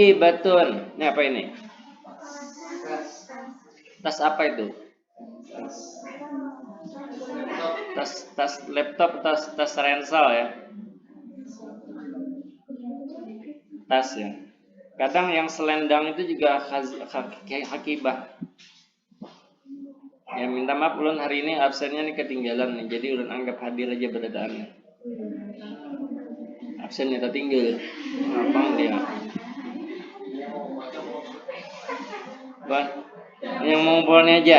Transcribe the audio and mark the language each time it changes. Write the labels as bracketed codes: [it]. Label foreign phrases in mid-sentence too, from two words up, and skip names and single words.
[id] Ini apa ini? Tas apa itu? Tas laptop, tas ransel ya. Tas ya. Kadang yang selendang itu juga hakibah. [bjn] Ya minta maaf ulun hari ini absennya nih ketinggalan nih. Jadi ulun anggap hadir aja beradaannya. [id] Absennya tertinggal. Ngapang dia. Bang, yang mau ngumpulnya aja.